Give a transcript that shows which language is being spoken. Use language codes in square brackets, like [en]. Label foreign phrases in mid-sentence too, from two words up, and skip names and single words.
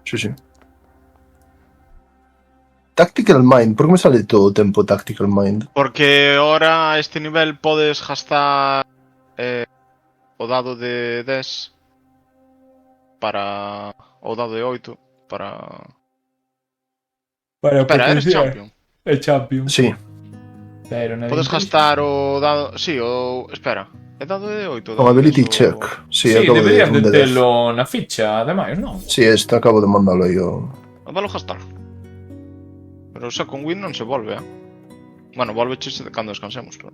[gl] Sí, sí. Tactical Mind, por que me sale todo o tempo Tactical Mind? Porque ahora a este nivel podes gastar o dado de 10 para... o dado de 8 para... Espera, eres champion. El champion. Sí. Pero na Podes 26. gastar o dado... Sí, o... Espera. É dado de 8? Con Ability Check. Sí, Sí, acabo deberías de de telo na ficha, ademais, non? Sí, este acabo de mandalo aí o... Valo gastar. Pero o Second Win non se volve, Bueno, volve chese de cando descansemos, pero...